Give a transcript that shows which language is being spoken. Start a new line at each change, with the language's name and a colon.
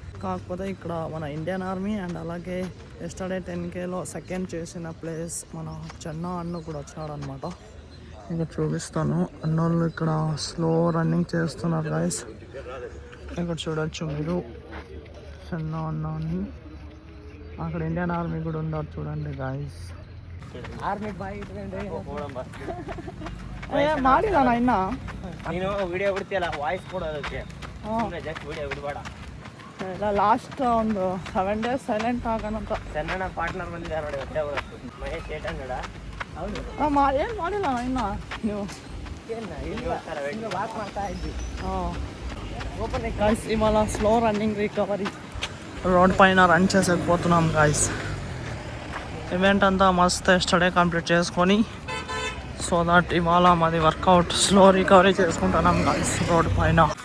Telugu: కాకపోతే ఇక్కడ మన ఇండియన్ ఆర్మీ అండ్ అలాగే ఎస్టర్డే 10Kలో సెకండ్ చేసిన ప్లేస్ మన చెన్న అన్న కూడా వచ్చినాడు అనమాట. ఇక్కడ చూపిస్తాను. అన్నోళ్ళు ఇక్కడ స్లో రన్నింగ్ చేస్తున్నారు గాయస్. ఇక్కడ చూడొచ్చు మీరు చెన్న అన్న అని. అక్కడ ఇండియన్ ఆర్మీ కూడా ఉన్నారు చూడండి గాయస్.
Kannada: ఆర్మీ ಮಾಡಿಲ್ಲ ಇನ್ನ ನೀನು ವಿಡಿಯೋ ಬಿಡ್ತೀಯಲ್ಲ ವಾಯ್ಸ್ ಕೊಡೋದಕ್ಕೆ ಜಸ್ಟ್ ವಿಡಿಯೋ ಬಿಡಬೇಡ. ಇಲ್ಲ ಲಾಸ್ಟ್ ಒಂದು
English: 7 days
Kannada: ಸೈಲೆಂಟ್ ಆಗೋಣಂತ. ಚೆನ್ನಣ್ಣ ಪಾರ್ಟ್ನರ್ ಬಂದಿದ್ದಾರೆ ನೋಡಿ, ಹೊಟ್ಟೆ ಬರುತ್ತೆ. ಮಹೇಶ್ 800. ಹೌದು ಏನು ಮಾಡಿಲ್ಲ ಇನ್ನ ನೀವು ಏನು ವಾಕ್ ಮಾಡ್ತಾ ಇದ್ವಿ.
Telugu: ఓపెన్ గాయస్ ఇవాళ స్లో రన్నింగ్ రికవరీ రోడ్ పైన రన్ చేసేకపోతున్నాం గాయస్. ఈవెంట్ అంతా మస్త్ ఎస్టర్డే కంప్లీట్ చేసుకొని, సో దట్ ఇవాళ మాది వర్కౌట్ స్లో రికవరీ చేసుకుంటున్నాం గాయస్ రోడ్ పైన.